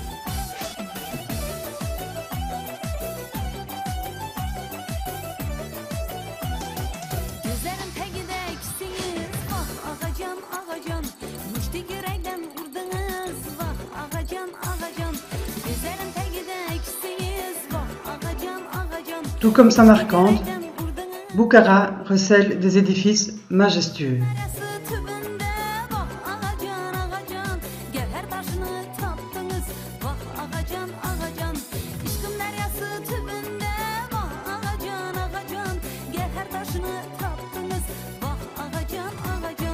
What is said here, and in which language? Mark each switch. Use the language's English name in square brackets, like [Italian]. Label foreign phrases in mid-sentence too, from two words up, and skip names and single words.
[Turkmen] Gözlerim tegideksiniz, vah ağacan ağacan, müşti yürekten vurdunuz, vah ağacan ağacan. Gözlerim tegideksiniz, vah ağacan ağacan. [French] Tout comme Samarcande, [Turkmen] Yürekten vurdunuz, [French] Boukhara recèle des édifices majestueux. [Turkmen] neresi tübünde, vah ağacan ağacan. Gevher taşını taptınız, vah ağacan ağacan. İşkım deryası tübünde, vah ağacan ağacan. Gevher taşını taptınız, vah ağacan ağacan.